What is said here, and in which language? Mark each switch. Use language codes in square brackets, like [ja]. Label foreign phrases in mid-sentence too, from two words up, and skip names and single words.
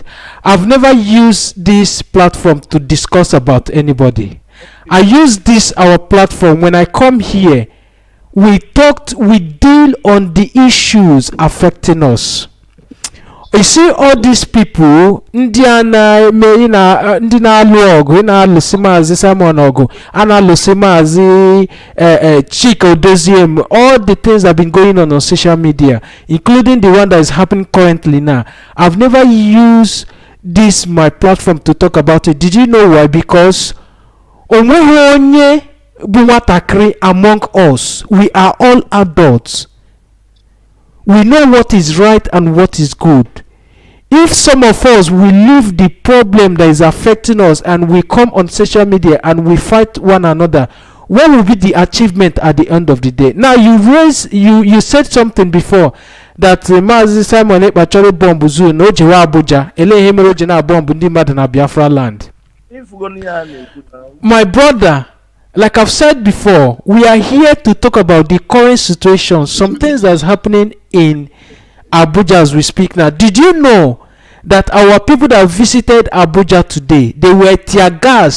[en] I've never used this platform to discuss about anybody. I use this our platform when I come here. We deal on the issues affecting us. You see all these people, [ig] ndị na-alụ ọgụ, na-alụsị Maazị Simon ọgụ, na-alụsị Maazị Chika Odoziem, [en] all the things that have been going on social media, including the one that is happening currently now. I've never used this my platform to talk about it. Did you know why? Because [ig] onweghị onye bụ nwatakịrị [en] among us. We are all adults. We know what is right and what is good. If some of us will leave the problem that is affecting us and we come on social media and we fight one another, what will be the achievement at the end of the day? Now you said something before that [ig] Mazi Simon Ekpachori bomb zoo no jewa Abuja ele ihe mere o ji na bomb ndị mmadụ na Biafra land. [en] My brother, like I've said before, we are here to talk about the current situation, some things that's happening in Abuja as we speak now. Did you know that our people that visited Abuja today, they were tear gassed?